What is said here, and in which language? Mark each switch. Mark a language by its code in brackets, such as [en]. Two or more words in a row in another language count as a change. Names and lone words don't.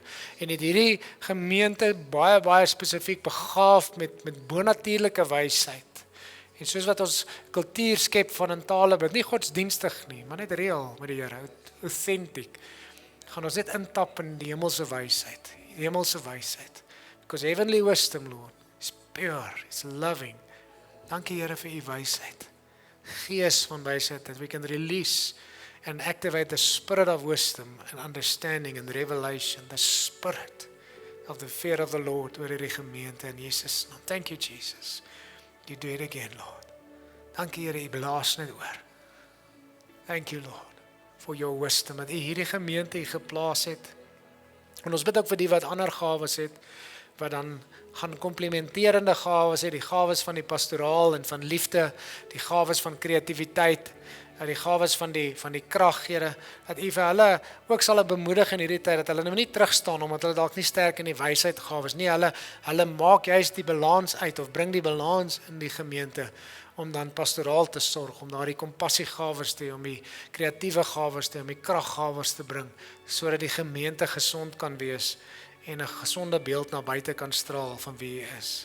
[af] En het hierdie gemeente baie spesifiek begaaf met bonatuurlike wysheid. En soos wat ons kultuur skep van in tale, bid nie godsdienstig nie, maar net reël met die Here, authentic. Gaan ons net intap in die hemelse wysheid, [en] Because heavenly wisdom, Lord, is pure, is loving. [af] Dankie Here vir u wysheid. Gees van wysheid, [en] that we can release and activate the spirit of wisdom and understanding and revelation, the spirit of the fear of the Lord [af] oor hierdie gemeente in Jesus naam. [en] Thank you, Jesus. You do it again, Lord. [af] Dankie Here, u blaas net oor. [en] Thank you, Lord, for your wisdom, [af] dat u hierdie gemeente geplaas het. En ons bid ook vir die wat ander gawes het, wat dan gaan komplementerende gawes het, die gawes van die pastoraal en van liefde, die gawes van kreatiwiteit, die gawes van die krag, Here, dat u vir hulle ook sal bemoedig in hierdie tyd, dat hulle nou nie terugstaan, omdat hulle dalk nie sterk in die wysheid gawes nie, hulle maak juist die balans uit, of bring die balans in die gemeente, om dan pastoraal te sorg, om daar die kompassiegawes te hê, om die kreatiewe gawes te hê, om die kraggawes te bring, sodat die gemeente gesond kan wees, en 'n gesonde beeld na buite kan straal van wie hy is.